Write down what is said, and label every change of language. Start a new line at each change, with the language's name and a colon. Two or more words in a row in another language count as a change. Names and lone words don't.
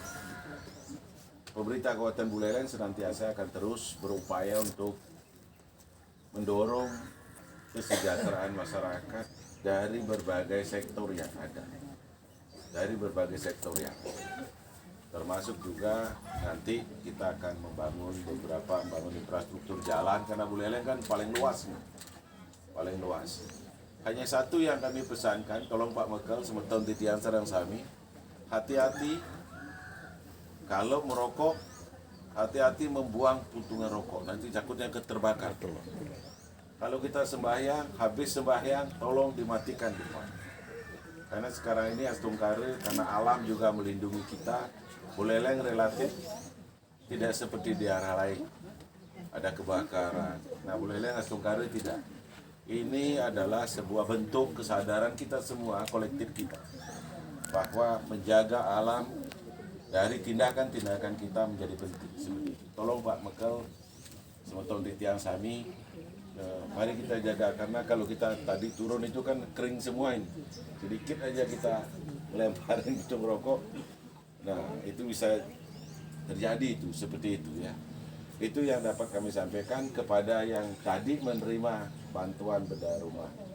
Indonesian: Pemerintah Kabupaten Buleleng senantiasa akan terus berupaya untuk mendorong kesejahteraan masyarakat dari berbagai sektor yang ada. Dari berbagai sektor yang ada. Termasuk juga nanti kita akan membangun infrastruktur jalan, karena Buleleng kan paling luas nih. Paling luas. Hanya satu yang kami pesankan, tolong Pak Mekal,
Balinese: semeton titian sarang sami,
Indonesian: hati-hati kalau merokok, hati-hati membuang puntungan rokok, nanti takutnya terbakar. Kalau kita sembahyang, habis sembahyang, tolong dimatikan depan. Karena sekarang ini Astungkare, karena alam juga melindungi kita, Buleleng relatif tidak seperti di arah lain. Ada kebakaran. Nah, Buleleng Astungkare tidak. Ini adalah sebuah bentuk kesadaran kita semua, kolektif kita, bahwa menjaga alam dari tindakan-tindakan kita menjadi penting. Seperti itu. Tolong Pak Mekal,
Balinese: semeton titian sami,
Indonesian: mari kita jaga, karena kalau kita tadi turun itu kan kering semua ini. Sedikit aja kita melemparin puntung rokok, nah itu bisa terjadi itu, seperti itu ya. Itu yang dapat kami sampaikan kepada yang tadi menerima bantuan bedah rumah.